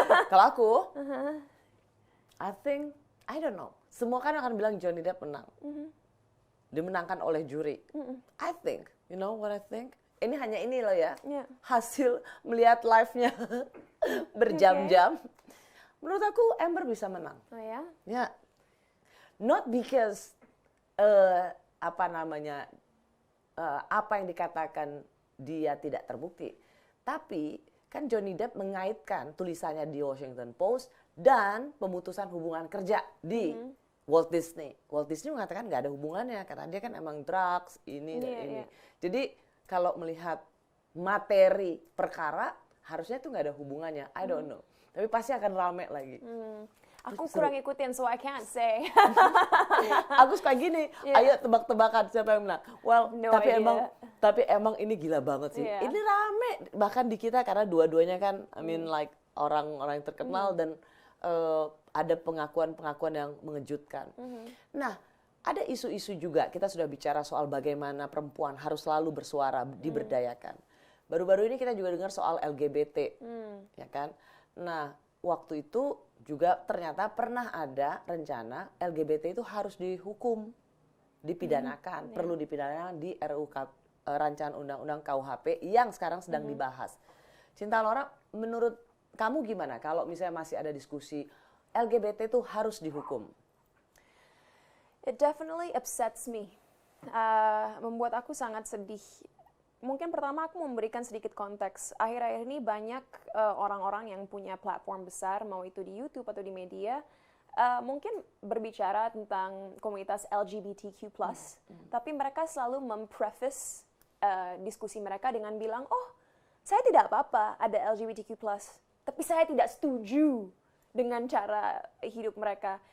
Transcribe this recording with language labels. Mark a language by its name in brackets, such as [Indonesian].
[Indonesian] Kalau aku, [English] I think, I don't know. [Indonesian] Semua kan akan bilang Johnny Depp menang. Dimenangkan oleh juri. [English] I think, you know what I think? [Indonesian] Ini hanya ini loh ya, hasil melihat live-nya berjam-jam. menurut aku Amber bisa menang. Oh ya? Ya, [English] not because [Indonesian] apa namanya apa yang dikatakan dia tidak terbukti, tapi kan Johnny Depp mengaitkan tulisannya di Washington Post dan pemutusan hubungan kerja di Walt Disney. Walt Disney mengatakan nggak ada hubungannya karena dia kan emang drugs ini dan ini. Jadi kalau melihat materi perkara harusnya tuh nggak ada hubungannya. [English] I don't know. [Indonesian] Tapi pasti akan rame lagi. Aku kurang ikutin, [English] so I can't say. [Indonesian] Aku suka gini, ayo tebak-tebakan siapa yang menang. [English] Well, No [Indonesian] tapi [English] idea. [Indonesian] emang ini gila banget sih. [English] Yeah. [Indonesian] Ini rame bahkan di kita karena dua-duanya kan, [English] I mean like [Indonesian] orang-orang yang terkenal dan ada pengakuan-pengakuan yang mengejutkan. Nah, ada isu-isu juga. Kita sudah bicara soal bagaimana perempuan harus selalu bersuara, diberdayakan. Baru-baru ini kita juga dengar soal LGBT, ya kan? Nah, waktu itu juga ternyata pernah ada rencana LGBT itu harus dihukum, dipidanakan, perlu dipidanakan di rancangan undang-undang KUHP yang sekarang sedang dibahas. Cinta Laura, menurut kamu gimana kalau misalnya masih ada diskusi LGBT itu harus dihukum? [English] It definitely upsets me. [Indonesian] Membuat aku sangat sedih. Mungkin pertama aku memberikan sedikit konteks. Akhir-akhir ini banyak orang-orang yang punya platform besar, mau itu di YouTube atau di media, mungkin berbicara tentang komunitas LGBTQ+, tapi mereka selalu mempreface diskusi mereka dengan bilang, oh, saya tidak apa-apa ada LGBTQ+, tapi saya tidak setuju dengan cara hidup mereka.